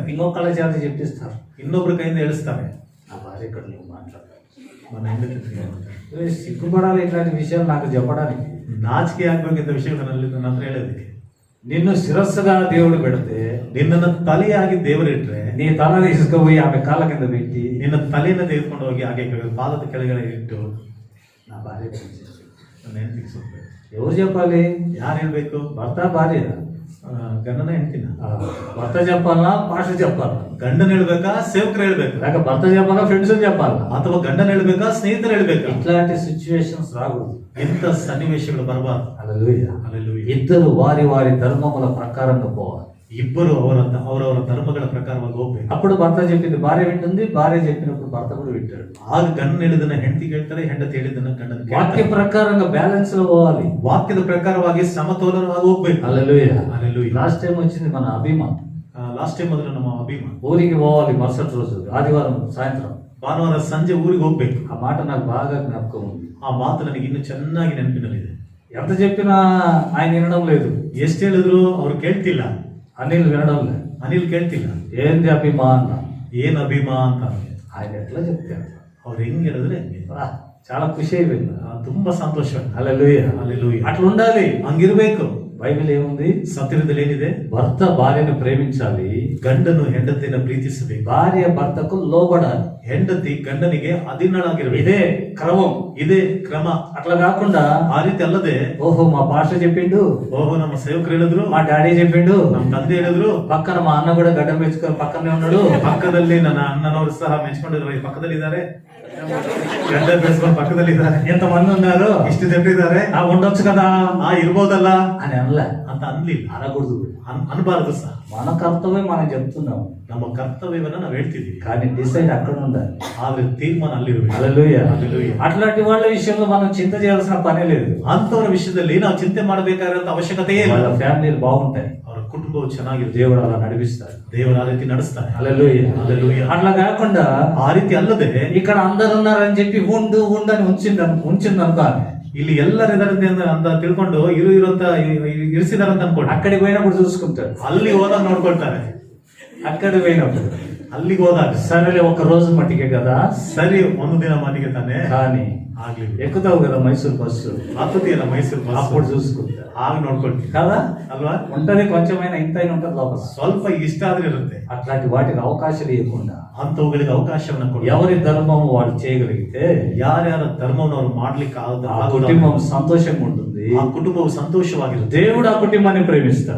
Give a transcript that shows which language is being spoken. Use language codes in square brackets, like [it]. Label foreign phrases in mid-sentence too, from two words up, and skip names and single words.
[te] ఇంకొకళ్ళ చేత చెప్పిస్తారు. [kn] ಇನ್ನೊಬ್ರ ಕೈಯಿಂದ ಎಳಿಸ್ತಾರೆ. [te] నా భార్య ఇక్కడ నువ్వు మాట్లాడాలి, [kn] ನನ್ನ ಹೆಂಡತಿ ಹತ್ರ ಹೇಳ್ತಾರೆ. [te] సిగ్గుపడాలి ఇట్లాంటి విషయాలు నాకు చెప్పడానికి. [kn] ನಾಚಿಕೆ ಆಗ್ಬೇಕಿದ್ದ ವಿಷಯಗಳಲ್ಲಿ ನನ್ನ ಹತ್ರ ಹೇಳೋದಕ್ಕೆ. [te] నిన్ను శిరస్సుగా దేవుడు పెడితే [kn] ನಿನ್ನನ್ನು ತಲೆಯಾಗಿ ದೇವರಿಟ್ರೆ [te] నీ తల తీసుకుపోయి ఆమె కాళ్ళ కింద పెట్టి [kn] ನಿನ್ನ ತಲೆಯನ್ನು ತೆಗೆದುಕೊಂಡು ಹೋಗಿ ಹಾಗೆ ಪಾದದ ಕೆಳಗಡೆ ಇಟ್ಟು [te] నా భార్య [kn] ನನ್ನ ಹೆಂಡತಿಗೆ ಸುತ್ತ. [te] ఎవరు చెప్పాలి? [kn] ಯಾರು ಹೇಳ್ಬೇಕು? [te] భర్త భార్య? [kn] ಗಂಡನ ಹೆಂಡತಿನ? [te] భర్త చెప్పాలా, పాస్టర్ చెప్పాలా? [kn] ಗಂಡನ ಹೇಳ್ಬೇಕಾ, ಸೇವಕರು ಹೇಳ್ಬೇಕಾ? [te] లేక భర్త చెప్పాలా, ఫ్రెండ్స్ చెప్పాలా? [kn] ಅಥವಾ ಗಂಡನ ಹೇಳ್ಬೇಕಾ, ಸ್ನೇಹಿತರು ಹೇಳ್ಬೇಕಾ? [te] ఇట్లాంటి సిచ్యువేషన్స్ రాకూడదు. [kn] ಇಂಥ ಸನ್ನಿವೇಶಗಳು ಬರಬಾರ್ದು. [te] హల్లెలూయా. [kn] ಹಲ್ಲೆಲೂಯಾ. [te] ఇద్దరు వారి వారి ధర్మముల ప్రకారంగా పోవాలి. [kn] ಇಬ್ಬರು ಅವರವರ ಧರ್ಮಗಳ ಪ್ರಕಾರವಾಗಿ ಹೋಗ್ಬೇಕು. [te] అప్పుడు భర్త చెప్పింది భార్య వింటుంది, భార్య చెప్పినప్పుడు భర్త కూడా వింటాడు. [kn] ಆಗ ಗಂಡನ ಹೇಳಿದನ್ನ ಹೆಂಡತಿ ಕೇಳ್ತಾರೆ, ಹೆಂಡತಿ ಹೇಳಿದನ್ನ ಗಂಡನ [te] వాక్య [kn] ಕೇಳ್ತಾರೆ. [te] ప్రకారంగా బ్యాలెన్స్ లో పోవాలి. [kn] ವಾಕ್ಯದ ಪ್ರಕಾರವಾಗಿ ಸಮತೋಲನವಾಗಿ ಹೋಗ್ಬೇಕು. [te] హల్లెలూయా. హల్లెలూయా. [en] last time [te] వచ్చింది మన అభిమాన్. [en] last time [kn] ಮೊದಲು ನಮ್ಮ ಅಭಿಮಾನ [te] ఊరికి పోవాలి మరుసటి రోజు ఆదివారం సాయంత్రం. [kn] ಭಾನುವಾರ ಸಂಜೆ ಊರಿಗೆ ಹೋಗ್ಬೇಕು. [te] ఆ మాట నాకు బాగా జ్ఞాపకం ఉంది. [kn] ಆ ಮಾತು ನನಗೆ ಇನ್ನು ಚೆನ್ನಾಗಿ ನೆನಪಿನಲ್ಲಿದೆ. [te] ఎంత చెప్పినా ఆయన వినడం లేదు. [kn] ಎಷ್ಟು ಹೇಳಿದ್ರು ಅವ್ರು ಕೇಳ್ತಿಲ್ಲ. [te] అనిల్ వినడం లేదు. [kn] ಅನಿಲ್ ಕೇಳ್ತಿಲ್ಲ. [te] ఏంది అభిమా అన్న, [kn] ಏನ್ ಅಭಿಮಾ ಅಂತ [te] ఆయన ఎట్లా చెప్తారు. [kn] ಅವ್ರು ಹೆಂಗ್ ಹೇಳಿದ್ರೆ ಹೆಂಗೆ. [te] చాలా ఖుషి అయిపోయింది. [kn] ತುಂಬಾ ಸಂತೋಷ. [te] హల్లెలూయా. హల్లెలూయా. అట్లా ఉండాలి. [kn] ಹಂಗಿರ್ಬೇಕು. [te] బైబిల్ ఏముంది? [kn] ಸತ್ಯದಲ್ಲಿ ಏನಿದೆ? [te] భర్త భార్యను ప్రేమించాలి, [kn] ಗಂಡನು ಹೆಂಡತಿಯನ್ನು ಪ್ರೀತಿಸಬೇಕು, [te] భార్య భర్తకు లోబడాలి, [kn] ಹೆಂಡತಿ ಗಂಡನಿಗೆ ಅಧೀನಳಾಗಿರಬೇಕು. [te] ఇదే క్రమం, [kn] ಇದೇ ಕ್ರಮ. [te] అట్లా కాకుండా [kn] ಆ ರೀತಿ ಅಲ್ಲದೆ [te] ఓహో మా పాస్టర్ చెప్పిండు, [kn] ಓಹೋ ನಮ್ಮ ಸೇವಕರು ಹೇಳಿದ್ರು, [te] మా డాడీ చెప్పిండు, [kn] ನಮ್ಮ ತಂದೆ ಹೇಳಿದ್ರು, [te] పక్కన మా అన్న కూడా గడ్డ మెచ్చుకొని పక్కనే ఉన్నాడు, [kn] ಪಕ್ಕದಲ್ಲಿ ನನ್ನ ಅಣ್ಣನವರು ಸಹ ಮೆಚ್ಕೊಂಡಿದ್ರು, ಈ ಪಕ್ಕದಲ್ಲಿ ಇದ್ದಾರೆ, ಗಡ್ಡ ಬೆಳೆಸ್ಕೊಂಡು ಪಕ್ಕದಲ್ಲಿ ಇದ್ದಾರೆ, [te] ఎంతమంది ఉన్నారు, [kn] ಇಷ್ಟು ಜನರು ಇದ್ದಾರೆ, [te] ఉండొచ్చు కదా [kn] ಇರ್ಬೋದಲ್ಲ [te] అని అనలే, [kn] ಅಂತ ಅನ್ಲಿಲ್ಲ, [te] అనకూడదు. [kn] ಅನ್ಬಾರದು ಸಹ. [te] మన కర్తవ్యం మనం చెప్తున్నాం, [kn] ನಮ್ಮ ಕರ್ತವ್ಯವನ್ನ ನಾವು ಹೇಳ್ತಿದೀವಿ, [te] కానీ డిసైడ్ అక్కడ ఉండాలి. [kn] ಆದ್ರೆ ತೀರ್ಮಾನ ಅಲ್ಲಿರ್ಬೇಕು. [te] హల్లెలూయా. హల్లెలూయా. అట్లాంటి వాళ్ళ విషయంలో మనం చింత చేయాల్సిన పనే లేదు. [kn] ಅಂತವರ ವಿಷಯದಲ್ಲಿ ನಾವು ಚಿಂತೆ ಮಾಡಬೇಕಾಗಿರೋ ಅವಶ್ಯಕತೆಯೇ ಇಲ್ಲ. [te] వాళ్ళ ఫ్యామిలీలు బాగుంటాయి, [kn] ಅವರ ಕುಟುಂಬವು ಚೆನ್ನಾಗಿರುತ್ತೆ, [te] దేవుడు అలా నడిపిస్తాడు. [kn] ದೇವರು ಆ ರೀತಿ ನಡೆಸ್ತಾನೆ. [te] హల్లెలూయా. హల్లెలూయా. అట్లా కాకుండా [kn] ಆ ರೀತಿ ಅಲ್ಲದೆ [te] ఇక్కడ అందరు ఉన్నారని చెప్పి ఉండు అని ఉంచింది అనుకో, [kn] ಇಲ್ಲಿ ಎಲ್ಲರಿದಾರಂತೆ ಅಂತ ತಿಳ್ಕೊಂಡು ಇರುವಂತ ಇರಿಸಿದಾರಂತ ಅನ್ಕೊಂಡು [te] అక్కడికి పోయినప్పుడు చూసుకుంటాడు, [kn] ಅಲ್ಲಿ ಹೋದಾಗ ನೋಡ್ಕೊಳ್ತಾರೆ. [te] అక్కడికి పోయినప్పుడు [kn] ಅಲ್ಲಿಗೆ ಹೋದಾಗ [te] సరేలే ఒక రోజు మట్టికే కదా, [kn] ಸರಿ ಒಂದು ದಿನ ಮನೆಗೆ ತಾನೆ, [te] కానీ [kn] ಆಗ್ಲಿ [te] ఎక్కుతావు కదా మైసూర్ బస్సు, [kn] ಹತ್ತುತ್ತೀಯಲ್ಲ ಮೈಸೂರು ಬಸ್, [te] అప్పుడు చూసుకుంటా [kn] ಆಗ ನೋಡ್ಕೊಳ್ತೀವಿ [te] కదా, [kn] ಅಲ್ವಾ? [te] ఉంటది కొంచెమైనా ఇంత అయినా ఉంటది లోపల. [kn] ಸ್ವಲ್ಪ ಇಷ್ಟ ಆದ್ರೆ ಇರುತ್ತೆ. [te] అట్లాంటి వాటికి అవకాశాలు ఇవ్వకుండా [kn] ಅಂತವುಗಳಿಗೆ ಅವಕಾಶವನ್ನ ಕೊಡಿ. [te] ఎవరి ధర్మం వాళ్ళు చేయగలిగితే [kn] ಯಾರ್ಯಾರ ಧರ್ಮವನ್ನು ಅವ್ರು ಮಾಡ್ಲಿಕ್ಕೆ [te] ఆ కుటుంబం సంతోషంగా ఉంటుంది, [kn] ಆ ಕುಟುಂಬವು ಸಂತೋಷವಾಗಿರುತ್ತೆ. [te] దేవుడు ఆ కుటుంబాన్ని ప్రేమిస్తాడు.